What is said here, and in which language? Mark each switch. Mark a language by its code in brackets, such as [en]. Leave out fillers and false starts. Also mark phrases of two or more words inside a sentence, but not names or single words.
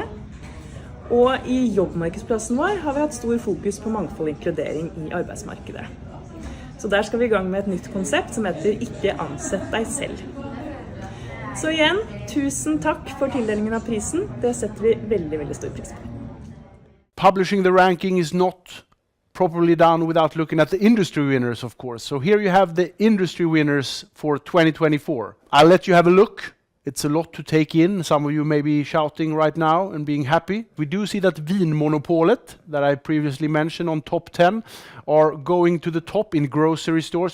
[no] Og i jobbmarkedsplassen vår har vi hatt stor fokus på mangfold og inkludering i arbeidsmarkedet. Så der skal vi i gang med et nytt konsept som heter «Ikke ansett deg selv». Så igjen, tusen takk for tildelingen av prisen. Det setter vi veldig, veldig stor pris på. [en] Publishing the ranking is not properly done without looking at the industry winners, of course. So here you have the industry winners for 2024. I'll let you have a look. It's a lot to take in. Some of you may be shouting right now and being happy. We do see that Vinmonopolet, that I previously mentioned on top 10, are going to the top in grocery stores.